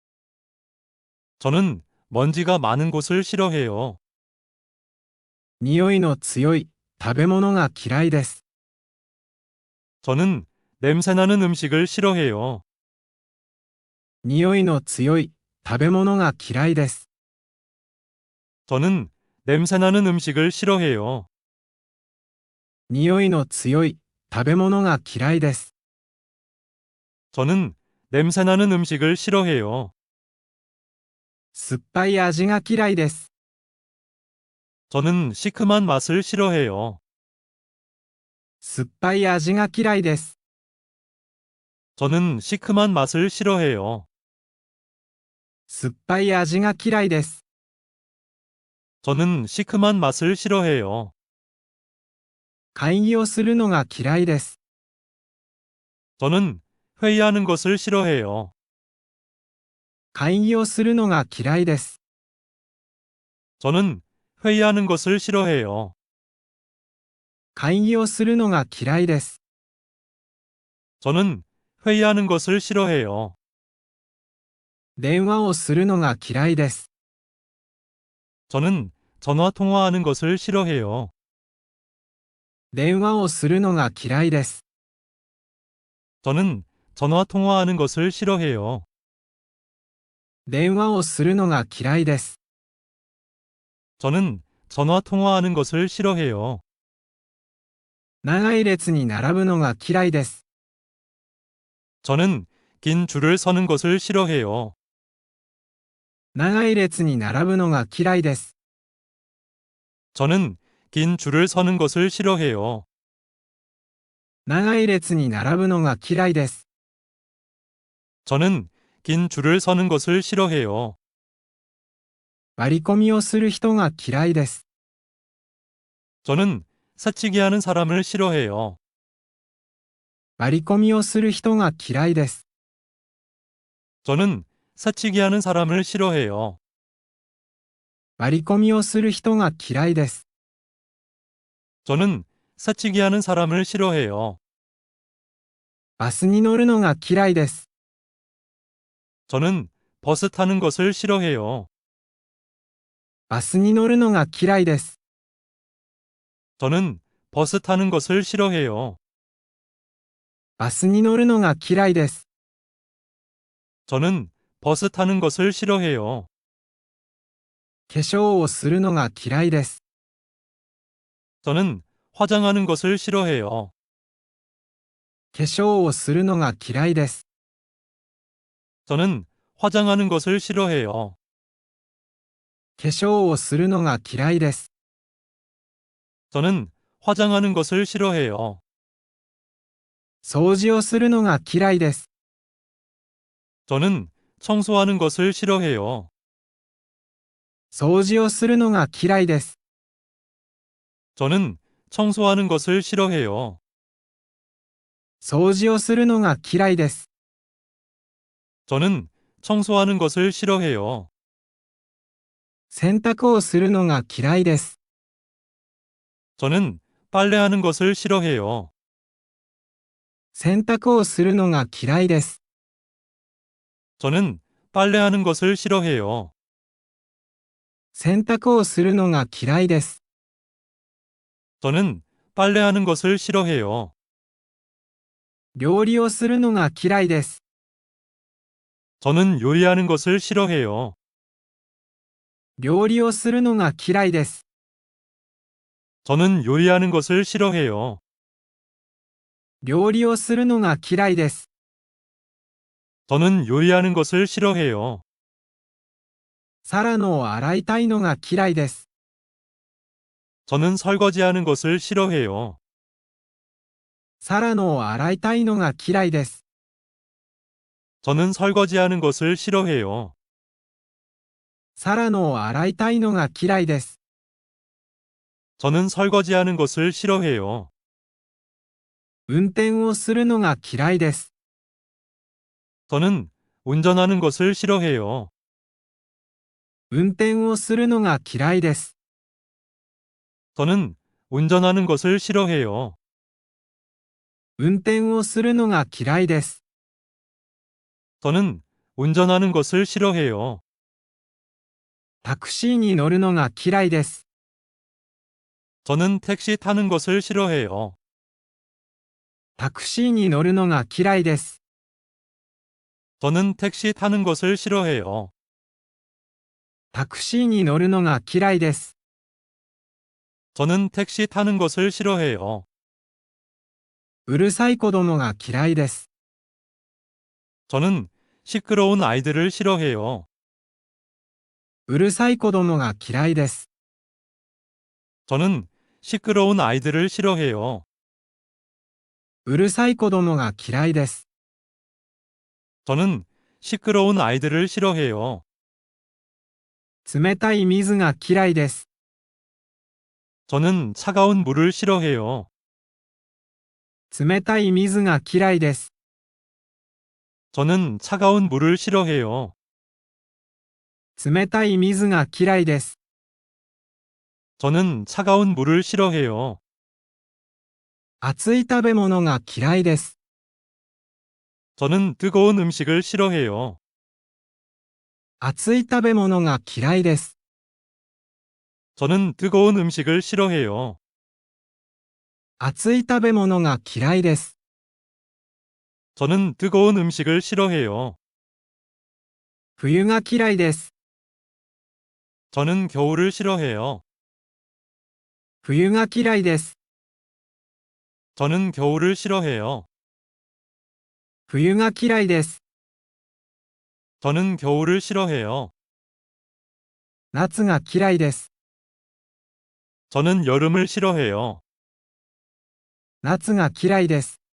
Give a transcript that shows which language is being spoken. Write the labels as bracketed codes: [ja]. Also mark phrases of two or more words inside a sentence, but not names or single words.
[ko] 저는 먼지가 많은 곳을 싫어해요. [ja] 匂いの強い食べ物が嫌いです。 [ko] 저는 냄새나는 음식을 싫어해요. [ja] 匂いの強い食べ物が嫌いです。 [ko] 저는 냄새나는 음식을 싫어해요. [ja] 匂いの強い食べ物が嫌いです。 [ko] 저는 냄새나는 음식을 싫어해요. [ja] 酸っぱい味が嫌いです。 [ko] 저는 시큼한 맛을 싫어해요. [ja] 酸っぱい味が嫌いです。 [ko] 저는 시큼한 맛을 싫어해요. [ja] 酸っぱい味が嫌いです。 [ko] 저는 시큼한 맛을 싫어해요. [ja] 会議をするのが嫌いです。 [ko] 저는 회의하는 것을 싫어해요. [ja] 会議をするのが嫌いです。 [ko] 저는 회의하는 것을 싫어해요. [ja] 会議をするのが嫌いです。 [ko] 저는 회의하는 것을 싫어해요. [ja] 電話をするのが嫌いです。 [ko] 저는 전화 통화하는 것을 싫어해요. [ja] 電話をするのが嫌いです。 [ko] 저는 전화 통화하는 것을 싫어해요. [ja] 電話をするのが嫌いです。 [ko] 저는 전화 통화하는 것을 싫어해요. [ja] 長い列に並ぶのが嫌いです。 [ko] 저는 긴 줄을 서는 것을 싫어해요. [ja] 長い列に並ぶのが嫌いです。 [ko] 저는 긴 줄을 서는 것을 싫어해요. [ja] 長い列に並ぶのが嫌いです。 [ko] 저는 긴 줄을 서는 것을 싫어해요. [ja] 割り込みをする人が嫌いです。 [ko] 저는 사치기 하는 사람을 싫어해요. [ja] 割り込みをする人が嫌いです。 [ko] 저는 사치기 하는 사람을 싫어해요. [ja] 割り込みをする人が嫌いです。 [ko] 저는 사치기 하는 사람을 싫어해요. [ja] バスに乗るのが嫌いです。 [ko] 저는 버스 타는 것을 싫어해요. [ja] バスに乗るのが嫌いです。 [ko] 저는 버스 타는 것을 싫어해요. [ja] バスに乗るのが嫌いです。 [ko] 저는 버스 타는 것을 싫어해요. [ja] 化粧をするのが嫌いです。 [ko] 저는 화장하는 것을 싫어해요. [ja] 化粧をするのが嫌いです。 [ko] 저는 화장하는 것을 싫어해요. [ja] 化粧をするのが嫌いです。 [ko] 저는 화장하는 것을 싫어해요. [ja] 掃除をするのが嫌いです。 [ko] 저는 청소하는 것을 싫어해요. [ja] 掃除をするのが嫌いです。 [ko] 저는 청소하는 것을 싫어해요. [ja] 掃除をするのが嫌いです。 [ko] 저는 청소하는 것을 싫어해요. [ja] 洗濯をするのが嫌いです。 [ko] 저는 빨래하는 것을 싫어해요. [ja] 洗濯をするのが嫌いです。 [ko] 저는 빨래하는 것을 싫어해요. [ja] 洗濯をするのが嫌いです。 [ko] 저는 빨래하는 것을 싫어해요. [ja] 料理をするのが嫌いです。 [ko] 저는 요리하는 것을 싫어해요. [ja] 料理をするのが嫌いです。 [ko] 저는 요리하는 것을 싫어해요. [ja] 料理をするのが嫌いです。 [ko] 저는 요리하는 것을 싫어해요. [ja] 皿を洗いたいのが嫌いです。 [ko] 저는 설거지하는 것을 싫어해요. [ja] 皿を洗いたいのが嫌いです。 [ko] 저는 설거지하는 것을 싫어해요. [ja] 皿を洗いたいのが嫌いです。 [ko] 저는 설거지하는 것을 싫어해요. [ja] 運転をするのが嫌いです。 [ko] 저는 운전하는 것을 싫어해요. [ja] 運転をするのが嫌いです。 [ko] 저는 운전하는 것을 싫어해요. [ja] 運転をするのが嫌いです。 [ko] 저는 운전하는 것을 싫어해요. [ja] タクシーに乗るのが嫌いです。 [ko] 저는 택시 타는 것을 싫어해요. [ja] タクシーに乗るのが嫌いです。 [ko] 저는 택시 타는 것을 싫어해요. [ja] タクシーに乗るのが嫌いです。 [ko] 저는 택시 타는 것을 싫어해요. [ja] うるさい子供が嫌いです。 [ko] 저는 시끄러운 아이들을 싫어해요. [ja] うるさい子供が嫌いです。 [ko] 저는 시끄러운 아이들을 싫어해요. [ja] うるさい子供が嫌いです。 [ko] 저는 시끄러운 아이들을 싫어해요. [ja] 冷たい水が嫌いです。 [ko] 저는 차가운 물을 싫어해요. [ja] 冷たい水が嫌いです。 [ko] 저는 차가운 물을 싫어해요. [ja] 冷たい水が嫌いです。 [ko] 저는 차가운 물을 싫어해요. [ja] 熱い食べ物が嫌いです。 [ko] 저는 뜨거운 음식을 싫어해요. [ja] 熱い食べ物が嫌いです。 [ko] 저는 뜨거운 음식을 싫어해요. [ja] 熱い食べ物が嫌いです。 [ko] 저는 뜨거운 음식을 싫어해요. [ja] 冬が嫌いです。 [ko] 저는 겨울을 싫어해요. [ja] 冬が嫌いです。 [ko] 저는 겨울을 싫어해요. [ja] 冬が嫌いです。 [ko] 저는 겨울을 싫어해요. [ja] 夏が嫌いです。 [ko] 저는 여름을 싫어해요. [ja] 夏が嫌いです。